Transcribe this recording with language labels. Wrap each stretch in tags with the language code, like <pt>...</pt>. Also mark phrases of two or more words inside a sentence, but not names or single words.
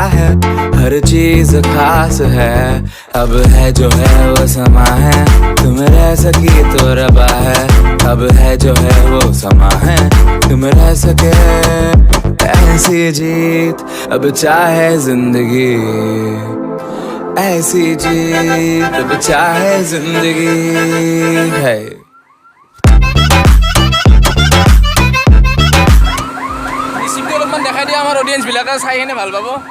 <hi>है हर चीज खास है अब है जो है वो समा है तुम रह सकी तो रबा है अब है जो है वो समा है तुम रह सके ऐसी जीत अब चाहे जिंदगी ऐसी जीत अब चाहे जिंदगी है।</hi> <as>মিচিংটো অলপমান দেখাই দিয়া, আমাৰ অডিয়েঞ্চ বিলাকে চাই কিনে ভাল পাব।</as>